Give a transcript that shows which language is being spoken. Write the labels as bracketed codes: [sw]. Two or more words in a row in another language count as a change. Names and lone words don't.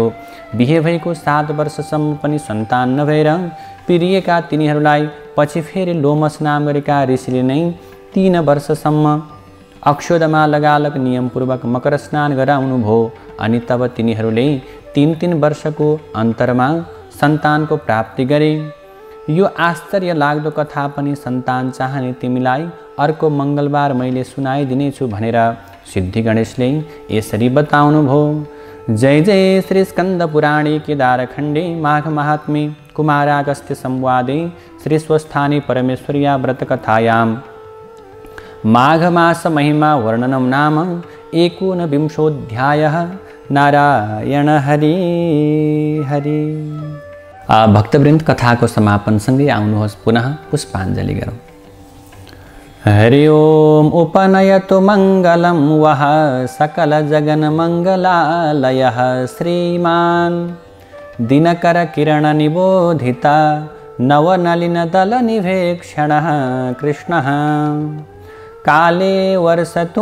[ne] बिहे भएको 7 वर्षसम्म पनि सन्तान नभएर पिरिएका तिनीहरूलाई पछि फेरि लोमस नाम गरेका ऋषिले नै 3 वर्षसम्म अक्षोदमा लगालग नियमपूर्वक मकर स्नान गराउनु भयो अनि तब तिनीहरूले 3 वर्षको अन्तरमा सन्तानको प्राप्ति गरे। यो आश्चर्य लाग्दो कथा पनि सन्तान चाहने तिमीलाई अर्को मङ्गलबार मैले सुनाइदिनेछु भनेर सिद्धि गणेशले यसरी बताउनु भयो। [sa] जय जय श्री स्कन्द पुराणे केदारखण्डे माघ महात्म्ये कुमारागस्त्य संवादे श्री स्वस्थाने परमेश्वर्या व्रतकथायां माघ मास महिमा वर्णनं नाम 19विंशोऽध्यायः। [ne] नारायण हरि हरि। भक्तवृन्द कथाको समापनसँगै आउनुहोस् पुनः पुष्पाञ्जलि गरौँ। [sa] हरि ओम उपनयतु मङ्गलं वः सकल जगन मङ्गलालयः श्रीमान् दिनकर किरण निबोधिता नवनलिन दल निवेक्षणः कृष्णः काले वर्षतु